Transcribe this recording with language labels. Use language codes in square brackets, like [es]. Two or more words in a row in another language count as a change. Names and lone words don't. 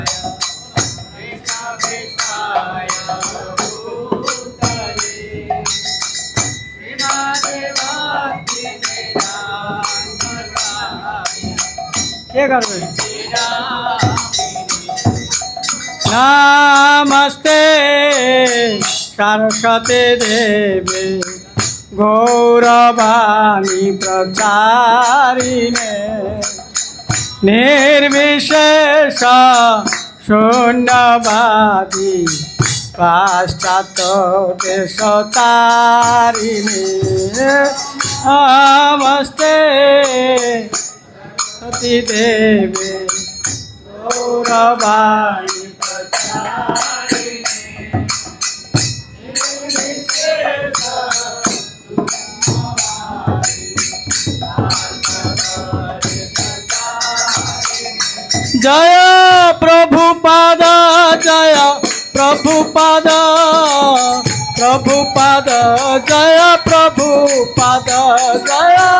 [bn] কে করবে? [sa] নমস্তে सरस्वती देवी गौरवाणी प्रचारिणे निर्विशेष शून्यवादी पाश्चात्य देशतारिणे नमस्ते सरस्वती देवी गौरवाणी जय प्रभुपाद जय प्रभुपाद प्रभुपाद जय प्रभुपाद जय